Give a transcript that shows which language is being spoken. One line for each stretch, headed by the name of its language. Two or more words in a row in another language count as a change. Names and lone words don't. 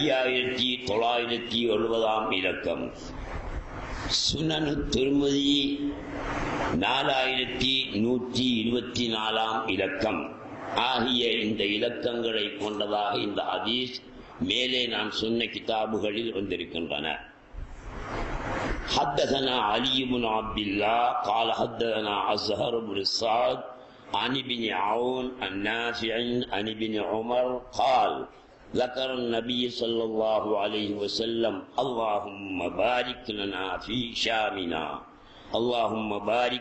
Tamil: 5970 இலக்கம், சுனனு திர்மிதி 4124 இலக்கம் ஆகிய இந்த இலக்கங்களை கொண்டதாக இந்த ஹதீஸ் மேலே நான் சொன்ன கிதாபுகளில் வந்திருக்கின்றன.
Arabic: حدثنا علي بن عبد الله قال حدثنا أزهر بن الصاد عن ابن عون النافع عن ابن عمر قال ذكر النبي صلى الله عليه وسلم اللهم بارك لنا في شامنا اللهم بارك